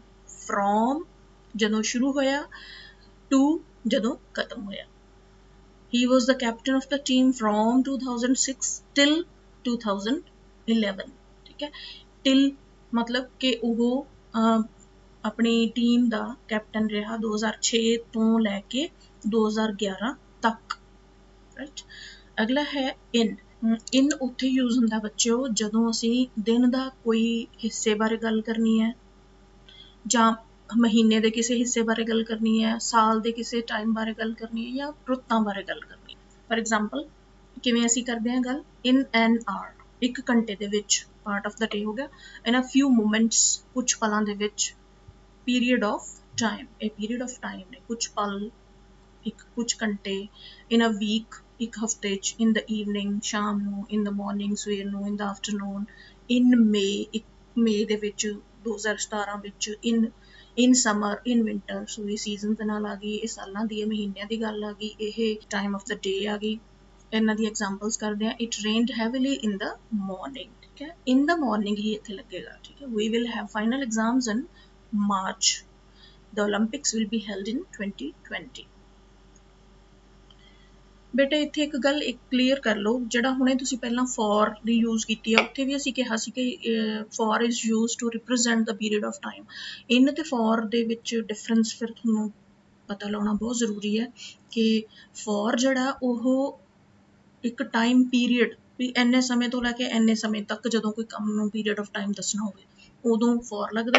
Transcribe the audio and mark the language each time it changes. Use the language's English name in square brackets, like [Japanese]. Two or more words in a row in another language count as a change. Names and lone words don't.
[Punjabi] from ਜਦੋਂ ਸ਼ੁਰੂ ਹੋਇਆ to ਜਦੋਂ ਖ਼ਤਮ ਹੋਇਆ। [English] he was the captain of the team from 2006 till 2011। [Punjabi] ਠੀਕ ਹੈ, till ਮਤਲਬ ਕਿ ਉਹ ਆਪਣੀ ਟੀਮ ਦਾ ਕੈਪਟਨ ਰਿਹਾ 2006 ਤੋਂ ਲੈ ਕੇ 2011 ਤੱਕ। ਰਾਈਟ। ਅਗਲਾ ਹੈ in। in ਉੱਥੇ ਯੂਜ਼ ਹੁੰਦਾ ਬੱਚਿਓ ਜਦੋਂ ਅਸੀਂ ਦਿਨ ਦਾ ਕੋਈ ਹਿੱਸੇ ਬਾਰੇ ਗੱਲ ਕਰਨੀ ਹੈ ਜਾਂ ਮਹੀਨੇ ਦੇ ਕਿਸੇ ਹਿੱਸੇ ਬਾਰੇ ਗੱਲ ਕਰਨੀ ਹੈ, ਸਾਲ ਦੇ ਕਿਸੇ ਟਾਈਮ ਬਾਰੇ ਗੱਲ ਕਰਨੀ ਹੈ ਜਾਂ ਰੁੱਤਾਂ ਬਾਰੇ ਗੱਲ ਕਰਨੀ ਹੈ। [English] for example [Punjabi] ਕਿਵੇਂ ਅਸੀਂ ਕਰਦੇ ਹਾਂ ਗੱਲ [English] in an hour, [Punjabi] ਇੱਕ ਘੰਟੇ ਦੇ ਵਿੱਚ [English] part of the day [Punjabi] ਹੋ ਗਿਆ। [English] in a few moments [Punjabi] ਕੁਝ ਪਲਾਂ ਦੇ ਵਿੱਚ। [English] period of time, [Punjabi] ਇਹ [English] period of time [Punjabi] ਨੇ ਕੁਝ ਪਲ, ਇੱਕ ਕੁਝ ਘੰਟੇ। [English] in a week [Punjabi] ਇੱਕ ਹਫਤੇ 'ਚ। [English] in the evening [Punjabi] ਸ਼ਾਮ ਨੂੰ। [English] in the morning [Punjabi] ਸਵੇਰ ਨੂੰ। [English] in the afternoon। in May [Punjabi] ਇੱਕ ਮਈ ਦੇ ਵਿੱਚ 2017 ਵਿੱਚ। [English] in summer in winter। [Punjabi] ਸੋ ਇਹ ਸੀਜ਼ਨ ਦੇ ਨਾਲ ਆ ਗਈ, ਇਹ ਸਾਲਾਂ ਦੀ ਮਹੀਨਿਆਂ ਦੀ ਗੱਲ ਆ ਗਈ, ਇਹ [English] time of the day [Punjabi] ਆ ਗਈ। ਇਹਨਾਂ ਦੀ ਐਗਜ਼ਾਮਪਲਸ ਕਰਦੇ ਹਾਂ। [English] it rained heavily in the morning। [Punjabi] ਠੀਕ ਹੈ, [English] in the morning [Punjabi] ਹੀ ਇੱਥੇ ਲੱਗੇਗਾ। ਠੀਕ ਹੈ, [English] we will have final exams in March। the Olympics will be held in 2020। [Punjabi] ਬੇਟਾ ਇੱਥੇ ਇੱਕ ਗੱਲ ਇੱਕ ਕਲੀਅਰ ਕਰ ਲਓ, ਜਿਹੜਾ ਹੁਣੇ ਤੁਸੀਂ ਪਹਿਲਾਂ ਫॉर ਦੀ ਯੂਜ਼ ਕੀਤੀ ਹੈ ਉੱਥੇ ਵੀ ਅਸੀਂ ਕਿਹਾ ਸੀ ਕਿ [English] for is use to represent the period of time. [Punjabi] ਇਨ ਤੇ ਫॉर ਦੇ ਵਿੱਚ ਡਿਫਰੈਂਸ ਫਿਰ ਤੁਹਾਨੂੰ ਪਤਾ ਲਾਉਣਾ ਬਹੁਤ ਜ਼ਰੂਰੀ ਹੈ ਕਿ ਫॉर ਜਿਹੜਾ ਉਹ ਇੱਕ [English] time period [Punjabi] ਵੀ ਇੰਨੇ ਸਮੇਂ ਤੋਂ ਲੈ ਕੇ ਇੰਨੇ ਸਮੇਂ ਤੱਕ ਜਦੋਂ ਕੋਈ ਕੰਮ ਨੂੰ [English] period of time [Punjabi] ਦੱਸਣਾ ਹੋਵੇ ਉਦੋਂ ਫॉर ਲੱਗਦਾ।